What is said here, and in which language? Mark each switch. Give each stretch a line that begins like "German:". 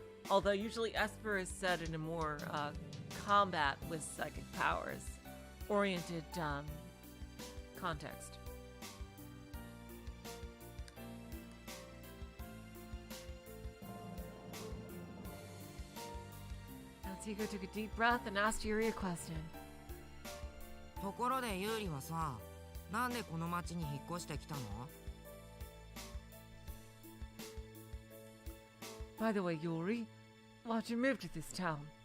English: Although usually Esper is said in a more combat with psychic powers oriented context. Natsuhiko took a deep breath and asked Yuri a question.
Japanese: ところでユーリはさ、なんでこの町に引っ越してきたの？
English: By the way, Yuri, why'd you move to this town?